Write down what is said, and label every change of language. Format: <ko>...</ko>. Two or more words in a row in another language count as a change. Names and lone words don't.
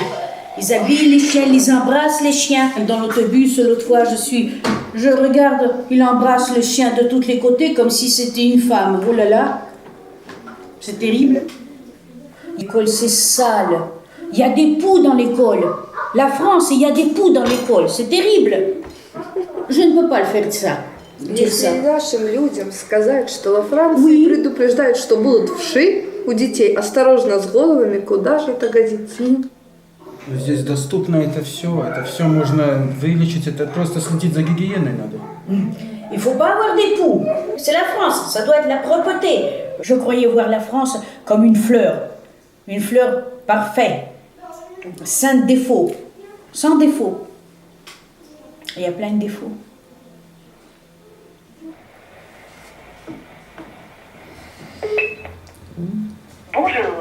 <fr>Ils habillent les chiens, ils embrassent les chiens. Dans l'autobus, l'autre fois, je regarde, il embrasse le chien de tous les côtés comme si c'était une femme. Oh là là, c'est terrible. L'école, c'est sale. Il y a des poux dans l'école. La France, il y a des poux dans l'école. C'est terrible. Je ne peux pas le faire ça.</fr> <ru>Если нашим людям сказать, что во Франции предупреждают, что будут вши у детей, осторожно с головами, куда же это годится? Здесь доступно это все можно вылечить, это просто следить за гигиеной надо.</ru> <fr>Il ne faut pas avoir des poux. C'est la France, ça doit être la propreté. Je croyais voir la France comme une fleur parfaite, sans défaut. Il y a plein de défauts. Bonjour.</fr>